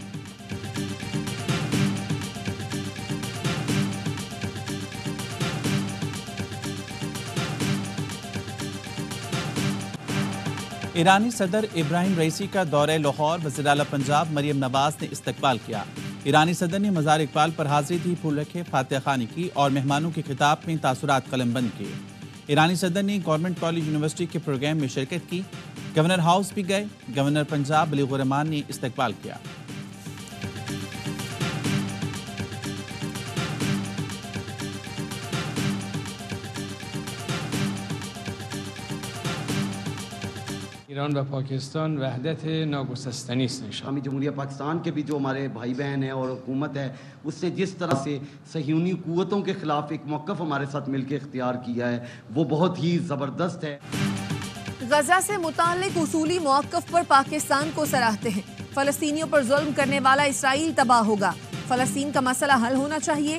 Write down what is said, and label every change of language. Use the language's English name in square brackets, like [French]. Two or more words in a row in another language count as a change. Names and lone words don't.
[Urdu] ایرانی صدر ابراہیم رئیسی کا دورۂ لاہور، وزیر اعلیٰ پنجاب مریم نواز نے استقبال کیا. ایرانی صدر نے مزار اقبال پر حاضری دی، پھول رکھے، فاتحہ خوانی کی اور مہمانوں کے خطاب میں تاثرات قلمبند کیے. ایرانی صدر نے گورنمنٹ کالج یونیورسٹی کے پروگرام میں شرکت کی. گورنر ہاؤس بھی گئے. گورنر پنجاب بلیغ الرحمان نے استقبال کیا. [Persian] ایران و پاکستان وحدت ناگسستنی است انشاءاللہ۔ [Urdu] اسلامی جمہوریہ پاکستان کے بھی جو ہمارے بھائی بہن ہیں اور حکومت ہے، اس نے جس طرح سے صہیونی قوتوں کے خلاف ایک موقف ہمارے ساتھ مل کے اختیار کیا ہے، وہ بہت ہی زبردست ہے۔ غزہ سے متعلق اصولی موقف پر پاکستان کو سراہتے ہیں۔ فلسطینیوں پر ظلم کرنے والا اسرائیل تباہ ہوگا۔ فلسطین کا مسئلہ حل ہونا چاہیے۔